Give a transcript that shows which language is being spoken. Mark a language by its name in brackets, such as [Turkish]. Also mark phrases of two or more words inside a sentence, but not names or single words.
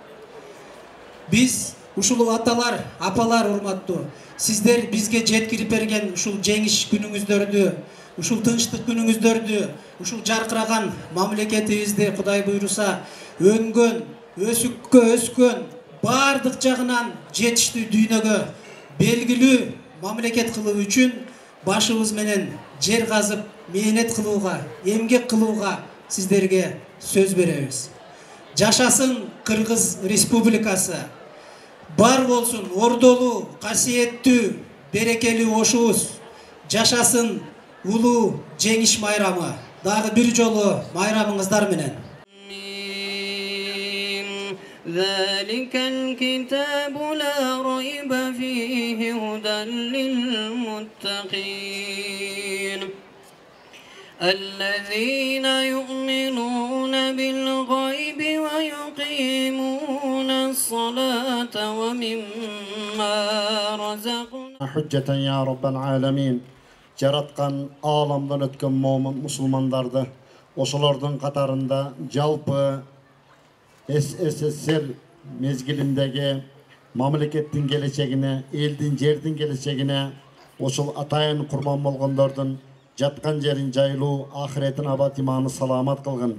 [Kyrgyz] Биз ушул аталар, апалар урматтуу, сиздер бизге жеткирип берген ушул жеңиш күнүңүздөрдү, ушул тынчтык күнүңүздөрдү, ушул жаркыраган мамлекетибизди Кудай буйруса өнгөн, өсүккө өскөн, бардык жагынан жетиштүү дүйнөгө белгилүү мамлекет кылуу үчүн башыбыз менен жер казып, мээнет кылууга, эмгек кылууга сиздерге сөз беребиз. Жашасын Кыргыз Республикасы. Бар болсун ордолуу, касиеттүү, берекелүү ошубуз. Жашасын улуу жеңиш майрамы. Дагы бир жолу майрамыңыздар менен. [Arabic] ذلك الكتاب لا ريب فيه هدى للمتقين الذين يؤمنون بالغيب ويقيمون الصلاة ومما رزقنا حجة يا رب العالمين [Kyrgyz] жараткан ааламдан өткөн момун мусулмандарды ошолордун катарында жалпы СССР мезгилиндеги мамлекеттин келечегине, элдин жердин келечегине, ошол атайын курман болгондордун жаткан жерин жайлуу, ахиретин абад иманы саламат кылгын.